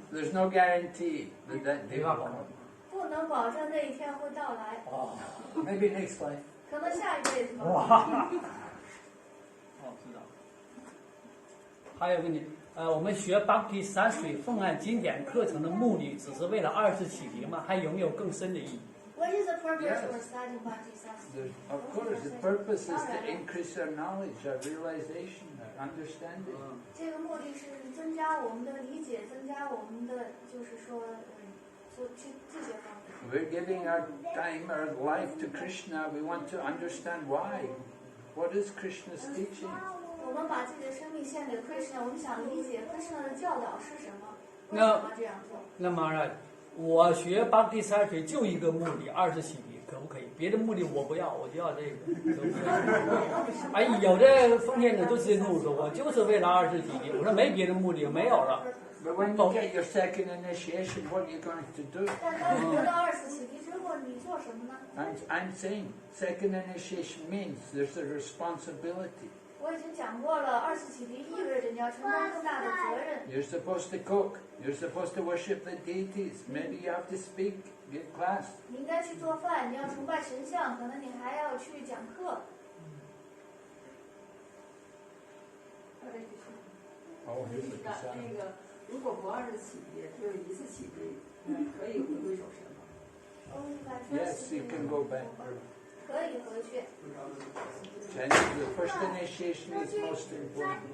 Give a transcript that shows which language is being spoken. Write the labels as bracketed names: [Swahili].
[English] There's no guarantee that that day will come. [Chinese] 不能保证那一天会到来。哦 [English] Maybe next life. [Chinese] 可能下一辈子吧。哇！哦，知道。还有问题，我们学 Bhakti Sastri 奉案经典课程的目的，只是为了二次启迪吗？还有没有更深的意义？ [English] What is the purpose for studying Bhakti Sastri? Of course, the purpose is to increase our knowledge, our realization, our understanding. [Chinese] 这个目的是增加我们的理解，增加我们的就是说，做这些方面。 [English] We're giving our time, our life to Krishna. We want to understand why. What is Krishna's teaching? [Chinese] 我们把自己的生命献给 Krishna， 我们想理解 Krishna 的教导是什么，为什么这样做？那么，我学 Bhakti Sastri 就一个目的，二次启迪，可不可以？别的目的我不要，我就要这个，可不可以？哎，有的封建者就直接跟我说，我就是为了二次启迪。我说没别的目的，没有了。 [English] But when you get your second initiation, what are you going to do? [Chinese] 但当你得到二次启迪之后，你做什么呢？ [English] I'm saying second initiation means there's a responsibility. [Chinese] 我已经讲过了，二次启迪意味着你要承担更大的责任。 [English] You're supposed to cook. You're supposed to worship the deities. Maybe you have to speak, give class. [Chinese] 你应该去做饭，你要崇拜神像，可能你还要去讲课。 [English] Oh, here's the [Chinese] 那个，如果不二次启迪，只有一次启迪，可以回归守神吗？ [English] Yes, you can go back. [Chinese] 可以回去。 [English] And the first initiation is most important.